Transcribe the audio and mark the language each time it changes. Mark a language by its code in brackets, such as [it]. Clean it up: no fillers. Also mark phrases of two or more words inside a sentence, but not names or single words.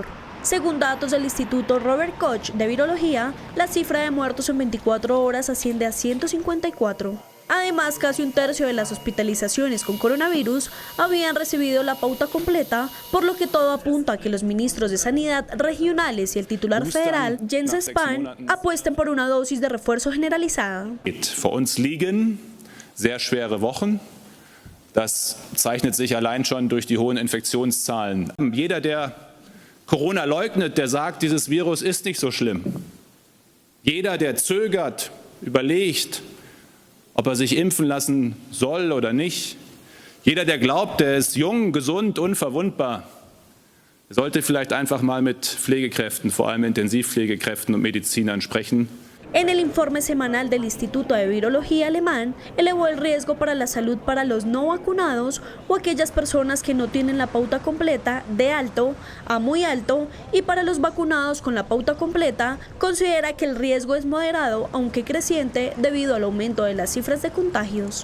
[es] Según datos del Instituto Robert Koch de Virología, la cifra de muertos en 24 horas asciende a 154. Además, casi un tercio de las hospitalizaciones con coronavirus habían recibido la pauta completa, por lo que todo apunta a que los ministros de Sanidad regionales y el titular federal, Jens Spahn, apuesten por una dosis de refuerzo generalizada. [de] Vor uns liegen sehr schwere Wochen. Das zeichnet sich allein schon durch die hohen Infektionszahlen. Jeder, der Corona leugnet, der sagt, dieses Virus ist nicht so schlimm. Jeder, der zögert, überlegt, ob sich impfen lassen soll oder nicht, Jeder, der glaubt, er ist jung, gesund, unverwundbar, sollte vielleicht einfach mal mit Pflegekräften, vor allem Intensivpflegekräften und Medizinern sprechen. [es] En el informe semanal del Instituto de Virología alemán, elevó el riesgo para la salud para los no vacunados o aquellas personas que no tienen la pauta completa de alto a muy alto, y para los vacunados con la pauta completa, considera que el riesgo es moderado, aunque creciente, debido al aumento de las cifras de contagios.